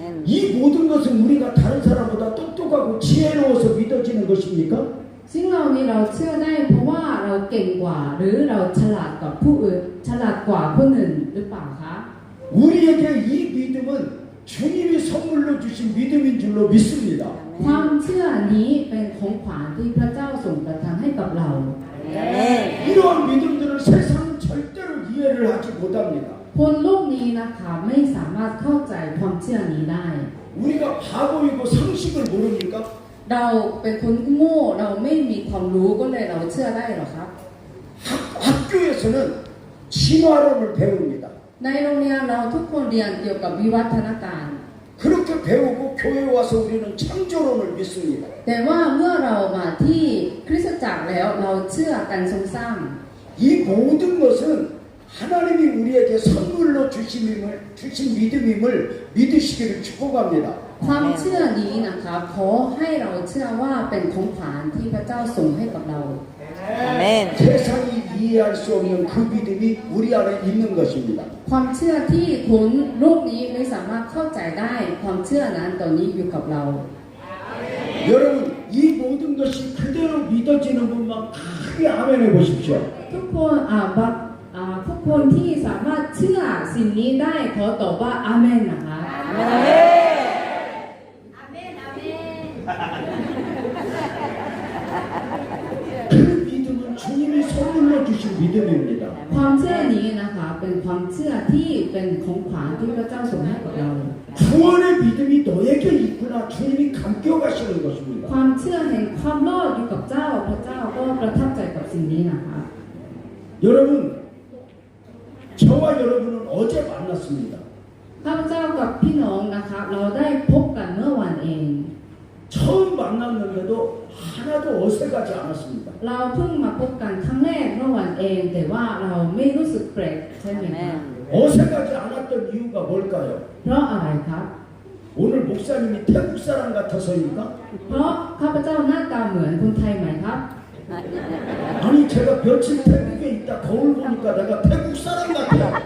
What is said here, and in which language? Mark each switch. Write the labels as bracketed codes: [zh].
[ko] 이 모든 것은 우리가 다른 사람보다 똑똑하고 지혜로워서 믿어지는 것입니까? [th] ซึ่งเรานี้เราเชื่อได้เพราะว่าเราเก่งกว่าหรือเราฉลาดกว่าผู้อื่นฉลาดกว่าคนอื่นหรือเปล่าคะ [ko] 우리에게 이 믿음은 주님이 선물로 주신 믿음인 줄로 믿습니다. [th] ความเชื่อนี้เป็นของขวัญที่พระเจ้าทรงประทานให้กับเรา [ko] 이러한 믿음들을 세상은 절대로 이해를 하지 못합니다. [th] คนโลกนี้นะคะไม่สามารถเข้าใจความเชื่อนี้ได้ [ko] 우리가 바보이고 상식을 모릅니까? [th] เราเป็นคนโง่เราไม่มีความรู้ก็เลยเราเชื่อได้หรอครับ [ko] 학교에서는 진화론을 배웁니다. [th] ในโรงเรียนเราทุกคนเรียนเกี่ยวกับวิวัฒนาการ [ko] 그렇게 배우고 교회에 와서 우리는 창조론을 믿습니다. [th] แต่ว่าเมื่อเรามาที่คริสตจักรแล้วเราเชื่อการทรงสร้าง [ko] 이 모든 것은 하나님이 우리에게 선물로 주신 믿음임을 믿으시기를 축복합니다. [th] ความเชื่อนี้นะคะขอให้เราเชื่อว่าเป็นของขวัญที่พระเจ้าส่งให้กับเรา [ko] 아멘. 세상이 이해할 수 없는 그 믿음이 우리 안에 있는 것입니다. [th] ความเชื่อที่คนโลกนี้ไม่สามารถเข้าใจได้ความเชื่อนั้นตอนนี้อยู่กับเรา [ko] 여러분 이 모든 것이 그대로 믿어지는 분만 크게 아멘해 보십시오. [th] ทุกคนทุกคนที่สามารถเชื่อสิ่งนี้ได้ขอตอบว่าอาเมนนะคะ [ko] 그 믿음은 주님이 선물로 주신 믿음입니다. [th] ความเชื่อนี้นะคะเป็นความเชื่อที่เป็นของขวัญที่พระเจ้าส่งให้กับเรา [ko] 구원의 믿음이 너에게 있구나 주님이 감격하시는 것입니다. [th] ความเชื่อแห่งความรอดอยู่กับเจ้าพระเจ้าก็ประทับใจกับสิ่งนี้นะคะ [ko] 여러분 저와 여러분은 어제 만났습니다. [th] ข้าพเจ้ากับพี่น้องนะคะเราได้พบกันเมื่อวันเอง [ko] 처음 만났는데도 하나도 어색하지 않았습니다. [th] เราเพิ่งมาพบกันครั้งแรกเมื่อวันเองแต่ว่าเราไม่รู้สึกแปลกใช่ไหมคะ [ko] 어색하지 않았던 이유가 뭘까요? [th] เพราะอะไรครับ [ko] 오늘 목사님이 태국 사람 같아서입니까? [th] เพราะข้าพเจ้าหน้าตาเหมือนคนไทยไหมครับ [ko] 아니 제가 며칠 태국에 있다 거울 보니까 내가 태국 사람 같아요.